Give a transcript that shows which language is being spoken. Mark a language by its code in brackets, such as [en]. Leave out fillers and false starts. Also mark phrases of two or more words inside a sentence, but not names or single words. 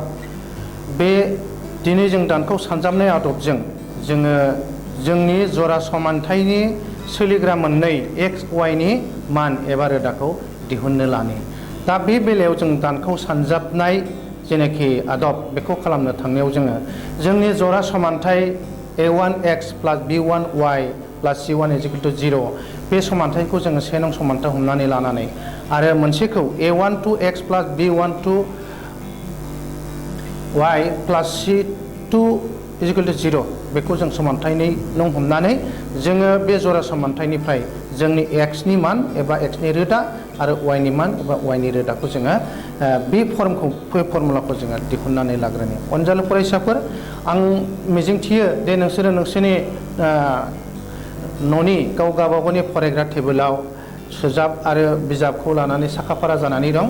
[brx] बे दिनै जों दानखाव सानजाबनाय आदबजों जोङो जोंनि जरा समानथायनि सोलिग्रा मोननै एक्स वाइनि मान एबा रोदाखौ दिहुननो लानि। दा बे बेलायाव जों दानखाव सानजाबनाय जेनाखि आदब बेखौ खालामनो थांनायाव जोङो जोंनि जरा समानथाय [en] a1x plus b1y plus c1 is equal to 0 [brx] बे समानथायखौ जोङो से नं समानथाय हमनानै लानानै आरो मोनसेखौ [en] a12x plus b12y plus c2 is equal to 0 [brx] बेखौ जों समानथाय नं हमनानै जोङो बे जरा समानथायनिफ्राय जोंनि x नि मान एबा x नि रोदा आरो y नि मान एबा y नि रोदाखौ जोङो बे फर्मुलाखौ जोङो दिहुननानै लाग्रोनि। अनजालु फरायसाफोर, आं मिजिंथियो दे नोंसोरो नोंसोरनि न'नि गावबागावनि फरायग्रा टेबोलाव सुजाब आरो बिजाबखौ लानानै साखाफारा जानानै दं।